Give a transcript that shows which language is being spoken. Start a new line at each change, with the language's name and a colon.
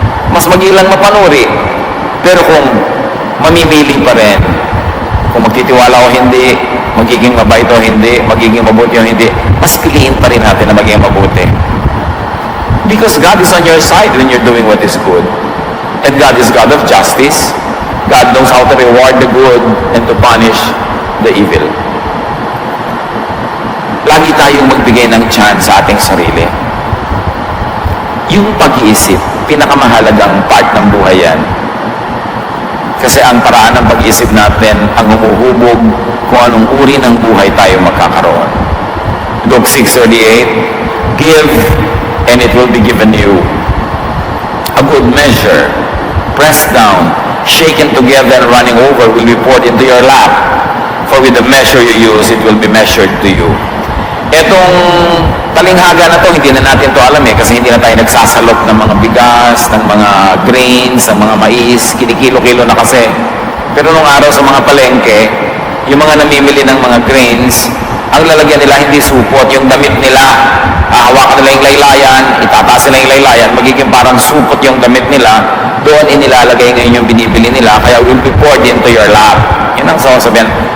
Filipino: Mas magilang mapanuri. Pero kung mamimili pa rin, kung magtitiwala o hindi, magiging mabait o hindi, magiging mabuti o hindi, mas piliin pa rin natin na maging mabuti.
English: Because God is on your side when you're doing what is good. And God is God of justice. God knows how to reward the good and to punish the evil.
Filipino: Lagi tayong magbigay ng chance sa ating sarili. Yung pag-iisip, pinakamahalagang part ng buhay yan. Kasi ang paraan ng pag-iisip natin ang humuhubog kung anong uri ng buhay tayo magkakaroon.
English: Luke 6:38, give and it will be given you. A good measure, pressed down, shaken together and running over will be poured into your lap. For with the measure you use, it will be measured to you.
Filipino: Etong talinghaga na to, hindi na natin to alam kasi hindi na tayo nagsasalok ng mga bigas, ng mga grains, ng mga mais, kinikilo-kilo na kasi. Pero nung araw sa mga palengke, yung mga namimili ng mga grains, ang lalagyan nila hindi supot, yung damit nila, hawakan nila yung laylayan, itataas nila yung laylayan, magiging parang supot yung damit nila, doon inilalagay ngayon yung binibili nila, kaya
English: will be poured into your lap.
Filipino: Yun ang sasabihan.